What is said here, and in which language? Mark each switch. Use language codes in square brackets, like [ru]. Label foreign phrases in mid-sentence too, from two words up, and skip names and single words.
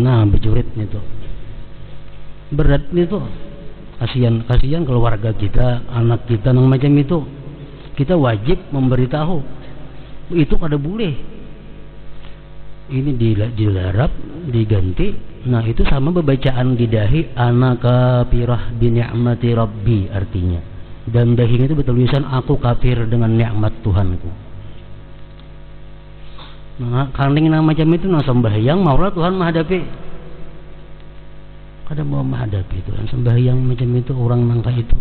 [bjn] Nah berjurit nih tuh, berat nih tuh, kasihan keluarga kita, anak kita nang macam itu. Kita wajib memberitahu itu kada boleh. Ini dilarap, diganti. Nah itu sama bacaan di dahi, [ar] ana kafirah bi ni'mati rabbi, [bjn] artinya. Dan dahinya itu bertulisan aku kafir dengan nikmat Tuhanku. Nah, kaning nang macam itu nang sembahyang maulah Tuhan menghadapi. Kada mau menghadapi Tuhan sembahyang macam itu orang nangka itu.